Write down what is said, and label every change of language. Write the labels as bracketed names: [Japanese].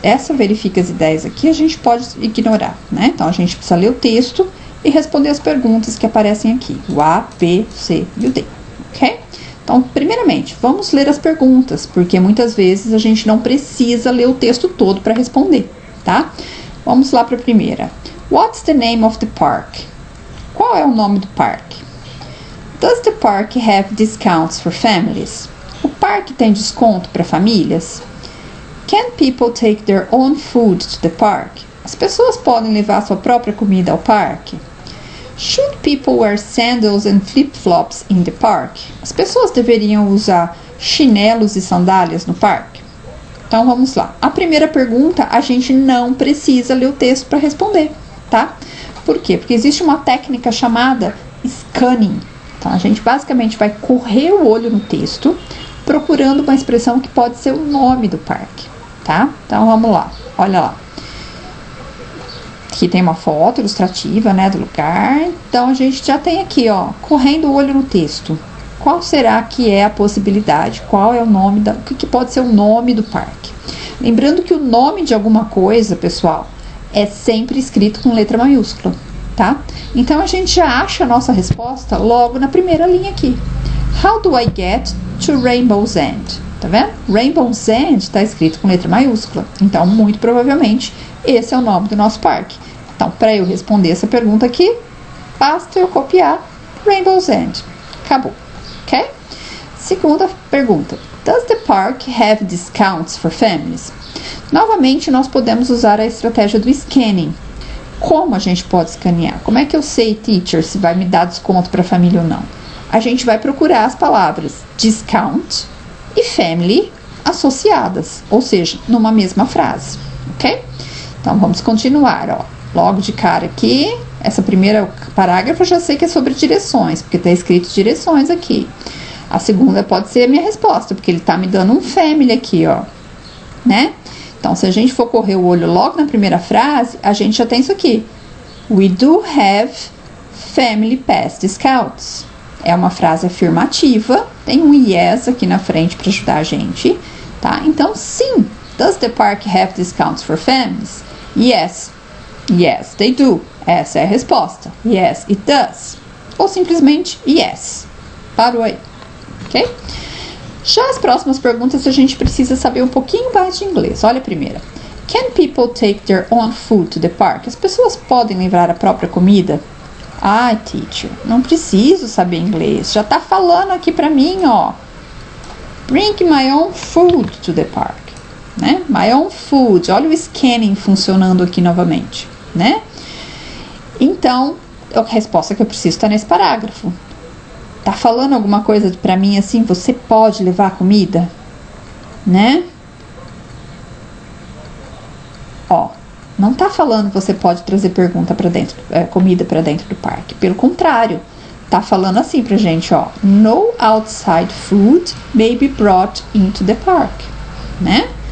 [Portuguese] Essa verifica as ideias aqui a gente pode ignorar, né? Então a gente precisa ler o texto e responder as perguntas que aparecem aqui, o A, B, C e o D, ok? Então, primeiramente, vamos ler as perguntas, porque muitas vezes a gente não precisa ler o texto todo para responder, tá? Vamos lá para a primeira. [English] What's the name of the park? [Portuguese] Qual é o nome do parque? [English] Does the park have discounts for families? [Portuguese] O parque tem desconto para famílias? [English] Can people take their own food to the park? [Portuguese] As pessoas podem levar sua própria comida ao parque? [English] Should people wear sandals and flip-flops in the park? [Portuguese] As pessoas deveriam usar chinelos e sandálias no parque? Então vamos lá. A primeira pergunta a gente não precisa ler o texto para responder, tá? Por quê? Porque existe uma técnica chamada scanning. Então a gente basicamente vai correr o olho no texto, procurando uma expressão que pode ser o nome do parque, tá? Então vamos lá. Olha lá. Aqui tem uma foto ilustrativa, né, do lugar. Então a gente já tem aqui, ó, correndo o olho no texto. Qual será que é a possibilidade? Qual é o nome o que pode ser o nome do parque? Lembrando que o nome de alguma coisa, pessoal, é sempre escrito com letra maiúscula, tá? Então a gente já acha a nossa resposta logo na primeira linha aqui. [English] How do I get to Rainbow's End? [Portuguese] Tá vendo? Rainbow's End está escrito com letra maiúscula. Então, muito provavelmente, esse é o nome do nosso parque. Então, para eu responder essa pergunta aqui, basta eu copiar Rainbow's End. Acabou, ok? Segunda pergunta. [English] Does the park have discounts for families? [Portuguese] Novamente, nós podemos usar a estratégia do scanning. Como a gente pode escanear? Como é que eu sei, teacher, se vai me dar desconto para a família ou não? A gente vai procurar as palavras discount e family associadas, ou seja, numa mesma frase, ok? Então, vamos continuar, ó. Logo de cara aqui, essa primeira parágrafo eu já sei que é sobre direções, porque está escrito direções aqui. A segunda pode ser a minha resposta, porque ele está me dando um family aqui, ó, né? Então, se a gente for correr o olho logo na primeira frase, a gente já tem isso aqui. [English] We do have family pass discounts. [Portuguese] É uma frase afirmativa, tem um yes aqui na frente para ajudar a gente, tá? Então, sim. [English] Does the park have discounts for families? Yes. Yes, they do. [Portuguese] Essa é a resposta. [English] Yes, it does. [Portuguese] Ou simplesmente [English] yes. [Portuguese] Parou aí. [English] Ok? [Portuguese] Já as próximas perguntas a gente precisa saber um pouquinho mais de inglês. Olha a primeira. [English] Can people take their own food to the park? [Portuguese] As pessoas podem levar a própria comida? Ai, teacher, não preciso saber inglês. Já tá falando aqui pra mim, ó. [English] Bring my own food to the park. Né? My own food. [Portuguese] Olha o scanning funcionando aqui novamente, né? Então, a resposta que eu preciso está nesse parágrafo. Tá falando alguma coisa pra mim assim, você pode levar comida? Né? Ó, não tá falando que você pode trazer comida para dentro do parque. Pelo contrário, tá falando assim pra gente, ó. [English] No outside food may be brought into the park, né?